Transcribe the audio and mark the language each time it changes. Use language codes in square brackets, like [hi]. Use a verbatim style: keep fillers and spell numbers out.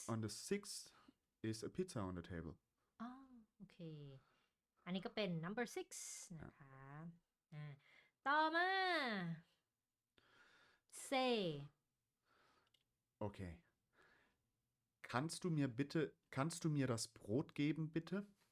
[en] on the sixth is a pizza on the table. [th] โอเค อันนี้ก็เป็น [en] number six [th] นะคะอ่าต่อมา say [en] Okay. [de] Kannst du mir bitte, kannst du mir das Brot geben, bitte?